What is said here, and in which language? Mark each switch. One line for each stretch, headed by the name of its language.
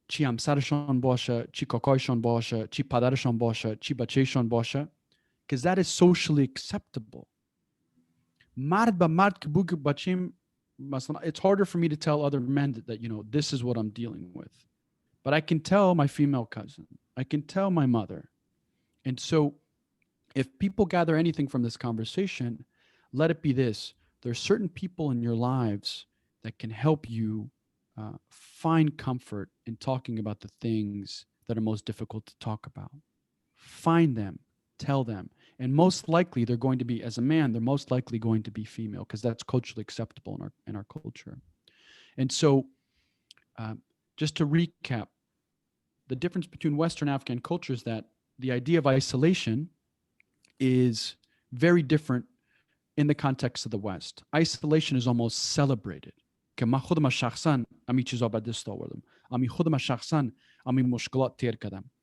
Persian: چی همسرشان باشه، چی کاکایشان باشه، چی پدرشان باشه، چی بچهشان باشه.
English: Because that is socially acceptable.
Persian: مرد به مرد که بگه بچیم مثلا,
English: it's harder for me to tell other men that, you know, this is what I'm dealing with. But I can tell my female cousin. I can tell my mother. And so if people gather anything from this conversation, let it be this. There's certain people in your lives that can help you find comfort in talking about the things that are most difficult to talk about. Find them, tell them. And most likely they're going to be, as a man, they're most likely going to be female, because that's culturally acceptable in our culture. And so just to recap, the difference between Western Afghan culture is that the idea of isolation is very different in the context of the West. Isolation is almost celebrated.
Persian: که من خودم شخصا امی چیزا به دست آوردم. امی خودم شخصا امی مشکلات تیر کردم.